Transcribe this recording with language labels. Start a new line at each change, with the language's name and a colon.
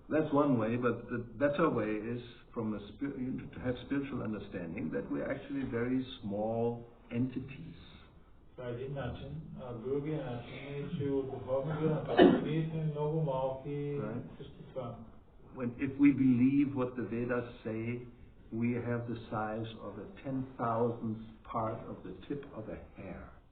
English: That's one way, but the better way is to have spiritual understanding that we are actually very small entities.
Bulgarian: Това е един начин, а другия начин е, че от духовна гледна точка ние сме много малки същества.
English: If we believe what the Vedas say, we have the size of a 10,000th part of the tip of a hair.